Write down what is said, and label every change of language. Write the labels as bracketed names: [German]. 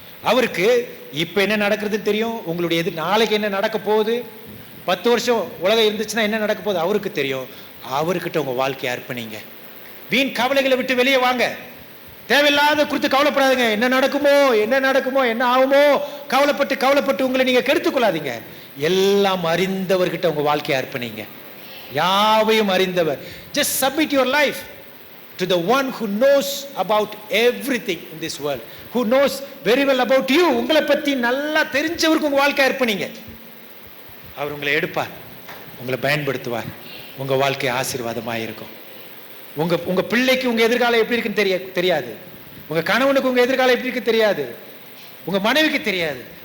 [Tamil] அவருக்கு இப்போ என்ன நடக்கிறது தெரியும். உங்களுடைய நாளைக்கு என்ன நடக்க போகுது, 10 வருஷம் உலகம் இருந்துச்சுன்னா என்ன நடக்க போகுது அவருக்கு தெரியும். அவர்கிட்ட உங்க வாழ்க்கையை அர்ப்பணிங்க. வீண் கவலைகளை விட்டு வெளியே வாங்க. தேவையில்லாத குறித்து கவலைப்படாதுங்க. என்ன நடக்குமோ, என்ன ஆகுமோ கவலைப்பட்டு உங்களை நீங்க கெடுத்துக் கொள்ளாதீங்க. எல்லாம் அறிந்தவர்கிட்ட உங்க வாழ்க்கையை அர்ப்பணிங்க. யாவையும் அறிந்தவர். [English] Just submit your life to the one who knows about everything in this world, who knows very well about you. [Tamil] உங்களை பத்தி நல்லா தெரிஞ்சவருக்கு உங்க வாழ்க்கை அர்ப்பணிங்க. அவர் உங்களை எடுப்பார், உங்களை பயன்படுத்துவார். உங்க வாழ்க்கை ஆசீர்வாதமாக இருக்கும். உங்க பிள்ளைக்கு உங்க எதிர்காலம் எப்படி இருக்குன்னு தெரியாது. உங்க கணவனுக்கு உங்க எதிர்காலம் எப்படி இருக்கு தெரியாது. உங்க மனைவிக்கு தெரியாது.